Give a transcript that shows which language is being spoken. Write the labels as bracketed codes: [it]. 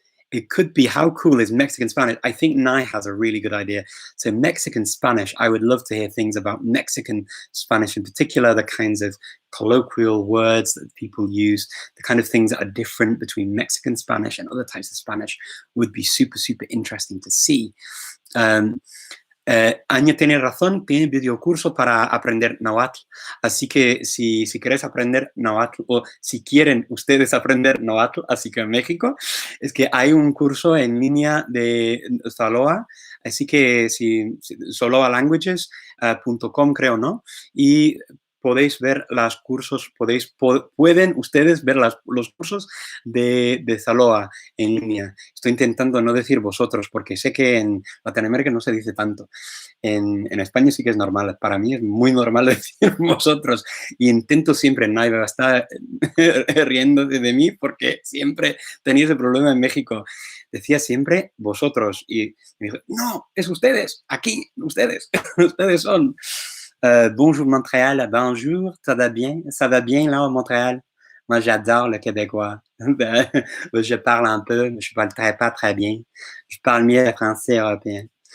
[en] It could be, how cool is Mexican Spanish? I think Nai has a really good idea. So Mexican Spanish, I would love to hear things about Mexican Spanish in particular, the kinds of colloquial words that people use, the kind of things that are different between Mexican Spanish and other types of Spanish would be super, super interesting to see. [es] Anya tiene razón, tiene videocurso para aprender náhuatl, así que si quieres aprender náhuatl o si quieren ustedes aprender náhuatl, así que en México, es que hay un curso en línea de Zoloa, así que zoloalanguages.com creo, ¿no? Y podéis ver los cursos, pueden ustedes ver los cursos de Zoloa en línea. Estoy intentando no decir vosotros, porque sé que en Latinoamérica no se dice tanto. En España sí que es normal. Para mí es muy normal decir vosotros. Y intento siempre, Naiva va a estar riendo de mí, porque siempre tenía ese problema en México. Decía siempre vosotros. Y me dijo, no, es ustedes, aquí, ustedes, ustedes son. [fr] Bonjour Montréal, bonjour, ça va bien là à Montréal? Moi j'adore le québécois. Je parle un peu, mais je parle pas très bien. Je parle mieux le français européen.